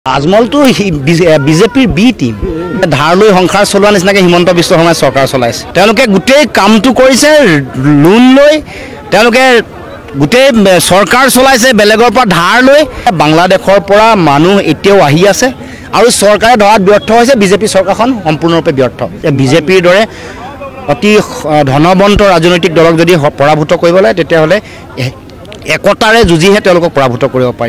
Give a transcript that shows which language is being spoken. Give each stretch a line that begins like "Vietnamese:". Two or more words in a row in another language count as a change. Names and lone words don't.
Assamese: আজমল তো বিজেপিৰ বি টীম ধাৰ লৈ সংসাৰ চলোৱা নিচিনাকৈ হিমন্ত বিশ্ব শৰ্মাই চৰকাৰ চলাইছে। তেওঁলোকে গোটেই কামটো কৰিছে লোন লৈ, তেওঁলোকে গোটেই চৰকাৰ চলাইছে বেলেগৰ পৰা ধাৰ লৈ। বাংলাদেশৰ পৰা মানুহ এতিয়াও আহি আছে আৰু চৰকাৰে ধৰাত ব্যৰ্থ হৈছে। বিজেপি চৰকাৰখন সম্পূৰ্ণৰূপে ব্যৰ্থ। বিজেপিৰ দৰে অতি ধনবন্ত ৰাজনৈতিক দলক যদি পৰাভূত কৰিব লাগে তেতিয়াহ'লে একতাৰে যুঁজিহে তেওঁলোকক পৰাভূত কৰিব পাৰিব।